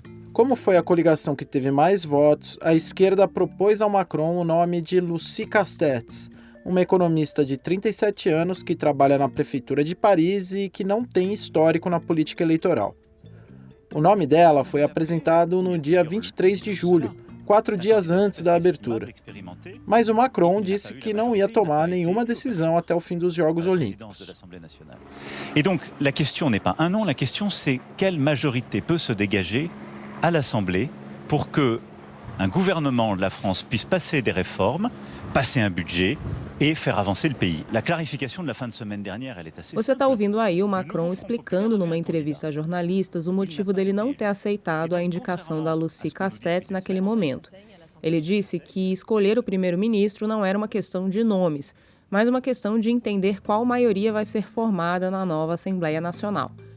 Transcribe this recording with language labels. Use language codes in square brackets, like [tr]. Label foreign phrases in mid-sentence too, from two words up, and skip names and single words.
[pt] Como foi a coligação que teve mais votos, a esquerda propôs ao Macron o nome de Lucie Castex, uma economista de 37 anos que trabalha na prefeitura de Paris e que não tem histórico na política eleitoral. O nome dela foi apresentado no dia 23 de julho, 4 dias antes da abertura. Mas o Macron disse que não ia tomar nenhuma decisão até o fim dos Jogos Olímpicos. [fr] Et donc, la question n'est pas un nom, la question c'est quelle majorité peut se dégager à l'Assemblée pour que un gouvernement de la France puisse passer des réformes, passer un budget et faire avancer le pays. La clarification de la fin de semaine dernière, elle est assez... [pt] Você está ouvindo aí o Macron explicando numa entrevista a jornalistas o motivo dele não ter aceitado a indicação da Lucie Castex naquele momento. Ele disse que escolher o primeiro-ministro não era uma questão de nomes, mas uma questão de entender qual maioria vai ser formada na nova Assembleia Nacional.